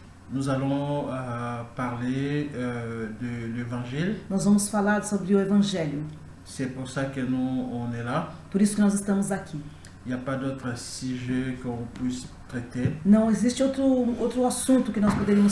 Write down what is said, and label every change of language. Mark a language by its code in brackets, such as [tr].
[fr] Nous allons parler de l'Évangile. [pt] Nós vamos falar sobre o Evangelho. [fr] C'est pour ça que nous, on est là. [pt] Por isso que nós estamos aqui. [fr] Il n'y a pas d'autre sujet qu'on puisse traiter. [pt] Não existe outro assunto que nós poderíamos